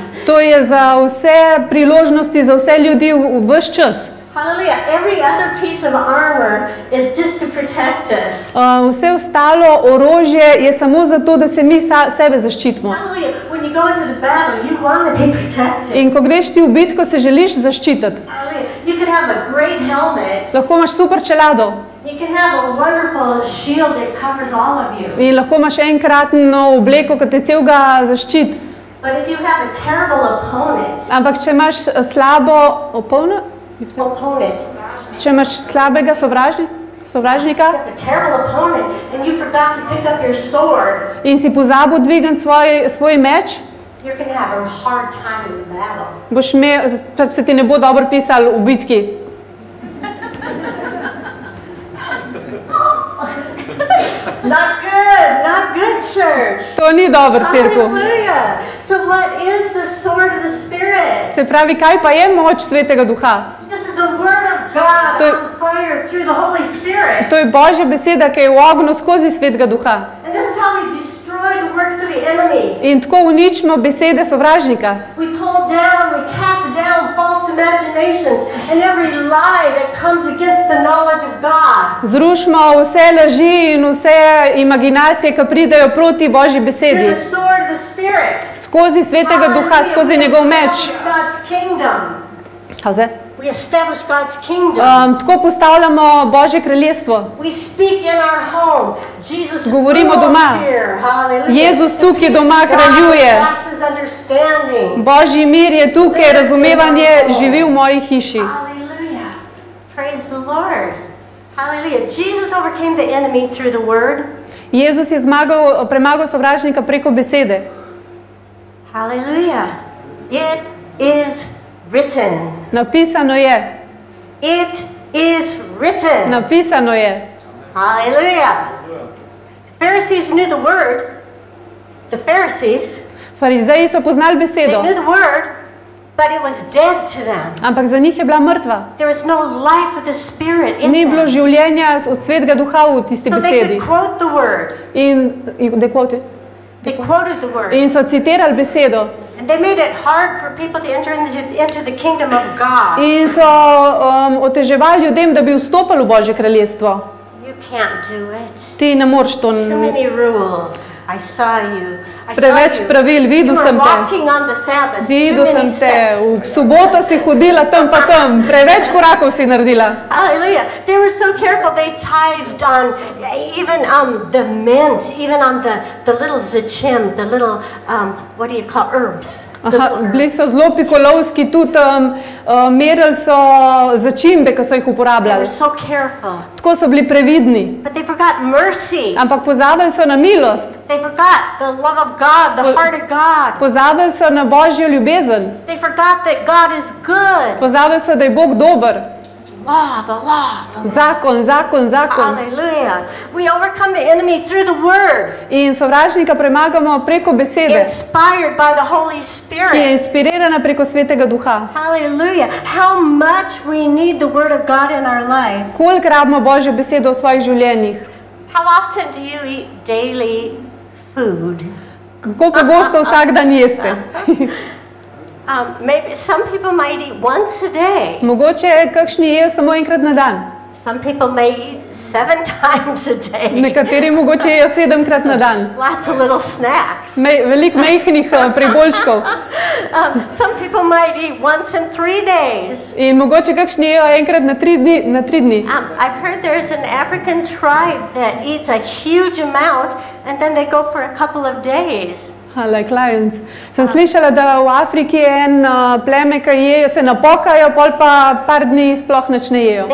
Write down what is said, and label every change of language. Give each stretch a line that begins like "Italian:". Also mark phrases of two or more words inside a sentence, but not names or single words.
Slovenian: To je za vse priložnosti, za vse ljudi ves čas.
English: Hallelujah. Every other piece of armor is just to protect us.
Slovenian: Vse ostalo orožje je samo zato, da se mi sebe zaščitimo.
English: Hallelujah. When you go into the battle, you want to be protected.
Slovenian: In ko greš ti v bitko, se želiš zaščititi.
English: Hallelujah. You can have a great helmet.
Slovenian: Lahko imaš super čelado.
English: You can have a wonderful shield that covers all of you.
Slovenian: In lahko imaš enkratno obleko, ki te celega zaščiti.
English: But if you have a terrible opponent.
Slovenian: Ampak če imaš slabo opponent. Če imaš slabega sovražnika in si pozabil dvigniti svoj meč, se ti ne bo dobro pisal v bitki.
English: Not good, church.
Slovenian: To ni dober cerkev.
English: Hallelujah. So what is the sword of the Spirit?
Slovenian: Se pravi, kaj pa je moč Svetega Duha?
English: This is the word of God on fire through the Holy Spirit.
Slovenian: To je Božja beseda, ki je v ognju skozi Svetega Duha.
English: And this is how we destroy the works of the enemy.
Slovenian: In tako uničimo besede sovražnika.
English: We pull down, we cast down false imaginations and every lie that comes against the knowledge of God.
Slovenian: Zrušimo vse laži in vse imaginacije, ki pridejo proti Božji Through besedi.
English: the sword of the Spirit.
Slovenian: Skozi svetega duha, skozi njegov meč.
English: God's kingdom. How's that? We establish God's kingdom.
Slovenian: Tako postavljamo Božje kraljestvo.
English: We speak in our home. Jesus
Slovenian: Govorimo rules doma.
English: here. Hallelujah.
Slovenian: Jezus The tukaj peace doma
English: of God
Slovenian: kraljuje.
English: passes understanding.
Slovenian: Božji mir je tukaj, razumevanje živi v moji hiši.
English: Hallelujah. Praise the Lord. Hallelujah. Jesus overcame the enemy through the word.
Slovenian: Jezus je premagal sovražnika preko besede.
English: Hallelujah. It is written.
Slovenian: Napisano je.
English: It is written.
Slovenian: Napisano je.
English: Hallelujah. The Pharisees knew the word. The Pharisees,
Slovenian: Farizeji so poznali they besedo,
English: knew the word, but it was dead to them.
Slovenian: ampak za njih je bila mrtva.
English: There was no life of the Spirit in
Slovenian: Ni bilo them. življenja od svetega duha v tisti
English: So they
Slovenian: besedi.
English: could quote the word. They quoted. They quoted the word.
Slovenian: In so citirali besedo.
English: And they made it hard for people to enter into the kingdom of God.
Slovenian: In so oteževali ljudem, da bi vstopili v Božje kraljestvo.
English: You can't do it.
Slovenian: Ti ne moreš to.
English: Too many rules. I saw you. I saw
Slovenian: Preveč you. pravil, You videl were sem te.
English: walking on the Sabbath. Too
Slovenian: Videl many sem te. steps. V soboto si hodila tam pa tam. Preveč korakov si naredila.
English: Hallelujah. They were so careful. They tithed on even the mint, even on the little zachim, the little, what do you call, herbs. The
Slovenian: Aha, little bili herbs. so zelo pikolovski, tudi merili so začimbe, ki so jih They uporabljali.
English: were so careful.
Slovenian: Tako so bili previdni.
English: But they forgot mercy.
Slovenian: Ampak pozabili so na milost,
English: They forgot the love of God, the heart of God.
Slovenian: pozabili so na Božjo ljubezen,
English: They forgot that God is good.
Slovenian: pozabili so, da je Bog dober.
English: The law.
Slovenian: Zakon, zakon, zakon.
English: Hallelujah. We overcome the enemy through the word,
Slovenian: In sovražnika premagamo preko besede,
English: inspired by the Holy
Slovenian: ki je Spirit. inspirirana preko svetega duha.
English: Hallelujah. How much we need the word of God in our life.
Slovenian: Koliko rabimo Božjo besedo v svojih življenjih?
English: How often do you eat daily food?
Slovenian: Kako pogosto vsak dan jeste?
English: Maybe some people might eat once a day.
Slovenian: Mogoče kakšni jejo samo enkrat na dan.
English: Some people may eat 7 times a day.
Slovenian: Nekateri mogoče jejo 7-krat na dan.
English: Lots of little snacks.
Slovenian: Veliko majhnih priboljškov.
English: Some people might eat once in 3 days.
Slovenian: In mogoče kakšni jejo enkrat na 3 dni.
English: I've heard there's an African tribe that eats a huge amount and then they go for a couple of days. Like lions.
Slovenian: Sem slišala, da v Afriki je en pleme, ki jejo, se napokajo, pol pa par dni sploh nič ne jejo.